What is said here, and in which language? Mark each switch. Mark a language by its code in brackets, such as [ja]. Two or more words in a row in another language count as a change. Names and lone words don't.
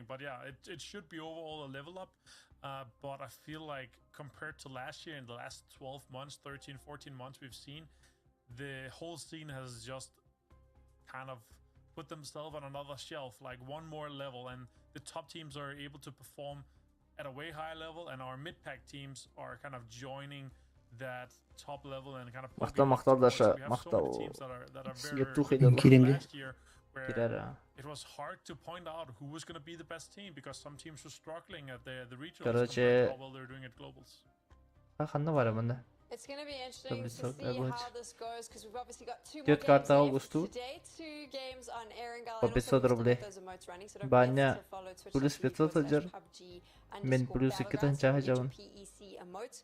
[en] But yeah, it should be overall a level up. But I feel like compared to last year, in the last 12 months, 13, 14 months we've seen, the whole scene has just kind of put themselves on another shelf, like one more level, and the top teams are able to perform at a way higher level, and our mid-pack teams are kind of joining that top level and kind of Мақтал даша, мақтал. last year where it was hard to point out who was going to be the best team because some teams were struggling at the regionals compared to how well they're doing at globals. It's going to be interesting to see how this goes because we've obviously got 2 more games left today, 2 games on Erangel and also those emotes running, so don't forget to follow twitch.tv/PUBG _// PEC emotes.